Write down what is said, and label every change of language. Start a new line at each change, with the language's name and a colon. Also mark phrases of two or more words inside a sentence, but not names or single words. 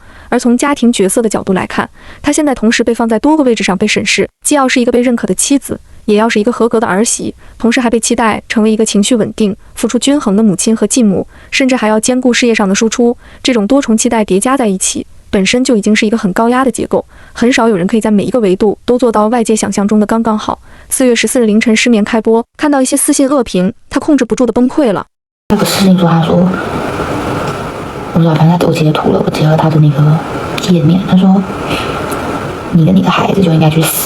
Chinese: 而從家庭角色的角度來看，他現在同時被放在多個位置上被審視，既要是一個被認可的妻子，也要是一個合格的兒媳，同時還被期待成為一個情緒穩定、付出均衡的母親和繼母，甚至還要兼顧事業上的輸出。這種多重期待疊加在一起，本身就已經是一個很高壓的結構，很少有人可以在每一個維度都做到外界想象中的剛刚好。4月14日凌晨失眠開播，看到一些私信惡評，他控制不住的崩潰了。那個私信說，他說，我說反正我截圖了，我截了他的那個頁面，他說你的孩子就應該去死。